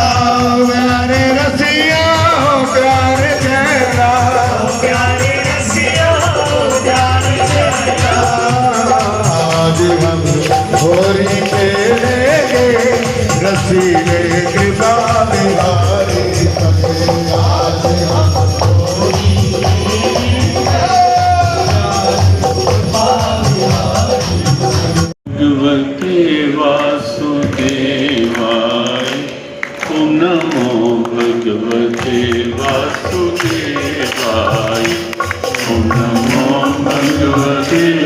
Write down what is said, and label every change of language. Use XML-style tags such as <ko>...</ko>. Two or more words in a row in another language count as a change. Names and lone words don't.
<hi>प्यारे रसिया हो प्यारे चैना, ओ प्यारे रसिया ओ प्यारे चैना, आज हम होरी खेलेंगे रसीले कृपा बिहारी संग, आज हम</hi> <sa>भगवते वासुदेवाय, ओम नमो भगवते वासुदेवाय, ओम नमो भगवते</sa>